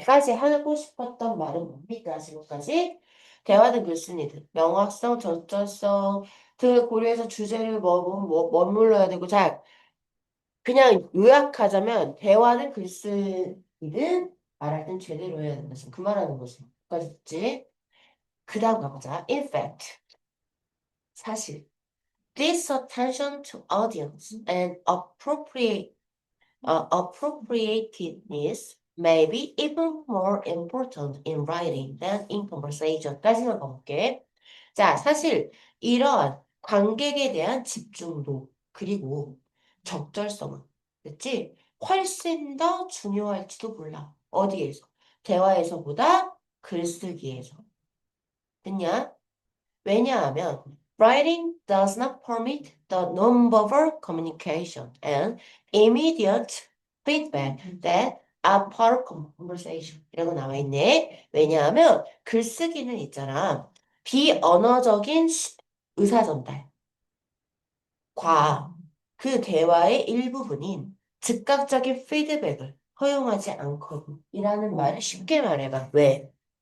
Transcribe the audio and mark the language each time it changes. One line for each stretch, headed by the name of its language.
Korean: 까지 하고 싶었던 말은 뭡니까? 지금까지 대화는 글쓴이들 명확성, 적절성 등을 고려해서 주제를 머물러야 되고 자 그냥 요약하자면 대화는 글쓴이든 말할 땐 제대로 해야 된다. 지금 그 말하는 거지. 까지 듣지? 그 다음 가보자.
English: In fact,
Korean: 사실
English: This attention to audience and appropriateness may be even more important in writing than in conversation
Korean: 까지만 가볼게. 자, 사실 이러한 관객에 대한 집중도 그리고 적절성은 됐지? 훨씬 더 중요할지도 몰라. 어디에서? 대화에서보다 글쓰기에서. 됐냐? 왜냐하면
English: writing does not permit the nonverbal communication and immediate feedback that are part of conversation.
Korean: 이라고 나와 있네. 왜냐하면 글쓰기는 있잖아. 비언어적인 의사 전달과 그 대화의 일부분인 즉각적인 피드백을 허용하지 않거든. 이라는 말을 쉽게 말해봐. 왜?